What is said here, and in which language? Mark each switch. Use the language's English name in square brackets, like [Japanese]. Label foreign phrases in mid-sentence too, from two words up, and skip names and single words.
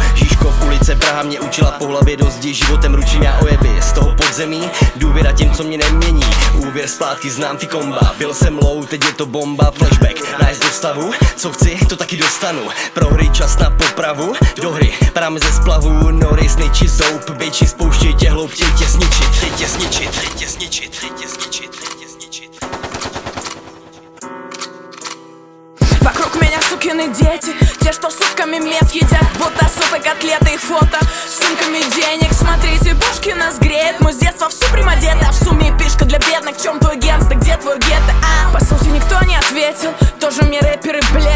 [Czech] Žižkov, ulice, Praha mě učila po hlavě do zdi, životem ručím já ojeby, z toho podzemí, důvěra těm, co mě nemění, úvěr zpátky, znám ty komba, byl jsem low, teď je to bomba, flashback, nájezd do stavu, co chci, to taky dostanu, prohry čas na popravu, do hry, práme ze splavu, Norris, nejči zoup, bejči, spouštěj tě hloub, chtěj tě zničit, chtěj tě zničit, chtěj tě zničit, chtěj tě zničit, chtěj tě zničit. [Russian] Вокруг меня сукины дети, те, что сутками мед едят, будто супы, котлеты и фото с сумками денег. Смотрите, пушки нас греет, мы с детства в суприм одеты, а в сумме пишка для бедных. В чем твой генс, да где твой гетто? По сути никто не ответил, тоже мне рэперы, блять.